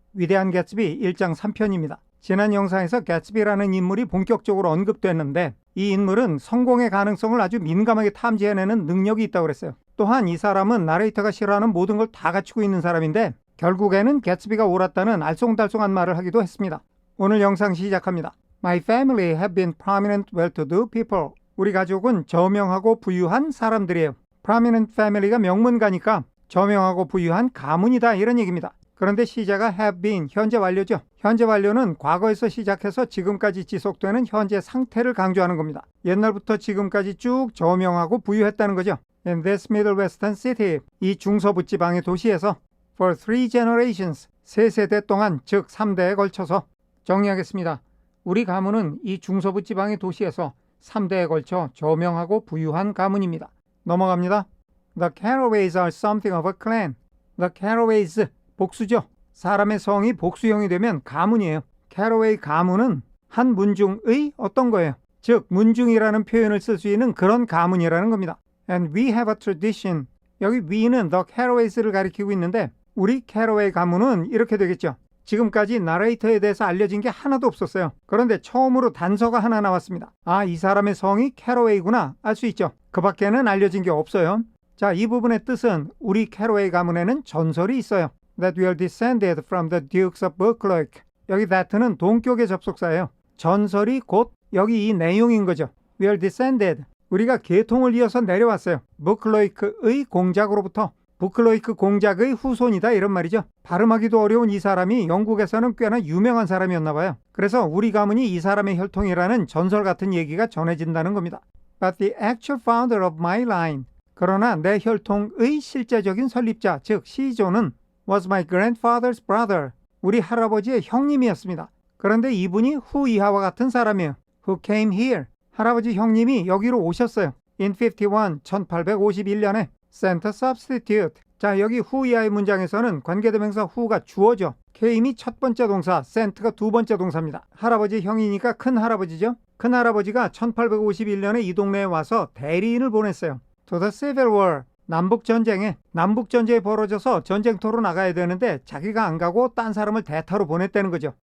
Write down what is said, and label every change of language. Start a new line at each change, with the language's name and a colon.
Korean: 위대한 개츠비 1장 3편입니다. 지난 영상에서 개츠비라는 인물이 본격적으로 언급됐는데 이 인물은 성공의 가능성을 아주 민감하게 탐지해내는 능력이 있다고 그랬어요. 또한 이 사람은 나레이터가 싫어하는 모든 걸 다 갖추고 있는 사람인데 결국에는 개츠비가 옳았다는 알쏭달쏭한 말을 하기도 했습니다. 오늘 영상 시작합니다.
English: My family have been prominent, well-to-do people.
Korean: 우리 가족은 저명하고 부유한 사람들이에요.
English: Prominent family
Korean: 가 명문가니까 저명하고 부유한 가문이다 이런 얘기입니다. 그런데 시제가 have been, 현재 완료죠. 현재 완료는 과거에서 시작해서 지금까지 지속되는 현재 상태를 강조하는 겁니다. 옛날부터 지금까지 쭉 저명하고 부유했다는 거죠.
English: In this Middle Western city,
Korean: 이 중서부 지방의 도시에서
English: for 3 generations,
Korean: 3세대 동안, 즉 3대에 걸쳐서 정리하겠습니다. 우리 가문은 이 중서부 지방의 도시에서 3대에 걸쳐 저명하고 부유한 가문입니다. 넘어갑니다.
English: The Carraways are something of a clan. The Carraways, 복수죠.
Korean: 사람의 성이 복수형이 되면 가문이에요. Carraway 가문은 한 문중의 어떤 거예요. 즉 문중이라는 표현을 쓸 수 있는 그런 가문이라는 겁니다.
English: And we have a tradition.
Korean: 여기 we는 The Carraways를 가리키고 있는데 우리 Carraway 가문은 이렇게 되겠죠. 지금까지 나레이터에 대해서 알려진 게 하나도 없었어요. 그런데 처음으로 단서가 하나 나왔습니다. 아, 이 사람의 성이 캐러웨이구나 알 수 있죠. 그 밖에는 알려진 게 없어요. 자, 이 부분의 뜻은 우리 캐러웨이 가문에는 전설이 있어요.
English: That we are descended from the Dukes of Buccleuch.
Korean: 여기 that는 동격의 접속사예요. 전설이 곧 여기 이 내용인 거죠.
English: We are descended.
Korean: 우리가 계통을 이어서 내려왔어요. Buccleuch의 공작으로부터. 부클로이크 공작의 후손이다 이런 말이죠. 발음하기도 어려운 이 사람이 영국에서는 꽤나 유명한 사람이었나 봐요. 그래서 우리 가문이 이 사람의 혈통이라는 전설 같은 얘기가 전해진다는 겁니다.
English: But the actual founder of my line.
Korean: 그러나 내 혈통의 실제적인 설립자, 즉 시조는
English: was my grandfather's brother.
Korean: 우리 할아버지의 형님이었습니다. 그런데 이분이 후 이하와 같은 사람이에요.
English: Who came here.
Korean: 할아버지 형님이 여기로 오셨어요.
English: In 51, 1851년에 Sent a substitute.
Korean: 자, 여기 who 이하의 문장에서는 관계대명사 who가 주어죠. came이 첫 번째 동사, sent가 두 번째 동사입니다. 할아버지 형이니까 큰 할아버지죠. 큰 할아버지가 1851년에 이 동네에 와서 대리인을 보냈어요.
English: To the Civil War.
Korean: 남북전쟁이 벌어져서 전쟁터로 나가야 되는데 자기가 안 가고 딴 사람을 대타로 보냈다는 거죠.